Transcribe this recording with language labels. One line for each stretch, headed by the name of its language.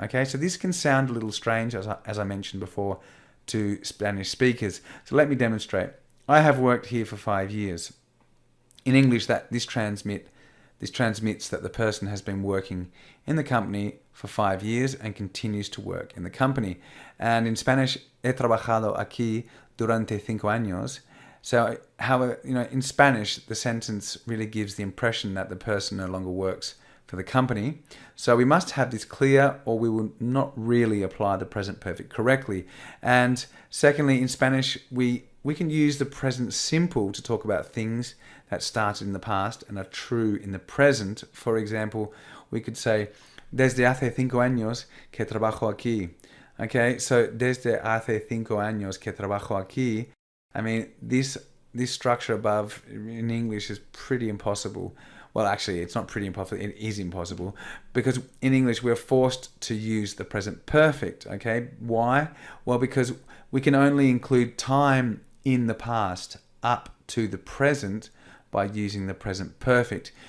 English: Okay, so this can sound a little strange, as I mentioned before, to Spanish speakers. So let me demonstrate. I have worked here for 5 years. In English, this transmits that the person has been working in the company for 5 years and continues to work in the company. And in Spanish,
Spanish: he trabajado aquí durante 5 años.
English: So, however, in Spanish, the sentence really gives the impression that the person no longer works for the company. So we must have this clear, or we will not really apply the present perfect correctly. And secondly, in Spanish, we can use the present simple to talk about things that started in the past and are true in the present. For example, we could say,
Spanish: desde hace 5 años que trabajo aquí.
English: Okay, so
Spanish: desde hace 5 años que trabajo aquí.
English: I mean, this structure above in English is pretty impossible. Well, actually, it's not pretty impossible. It is impossible because in English, we're forced to use the present perfect. Okay, why? Well, because we can only include time in the past up to the present by using the present perfect.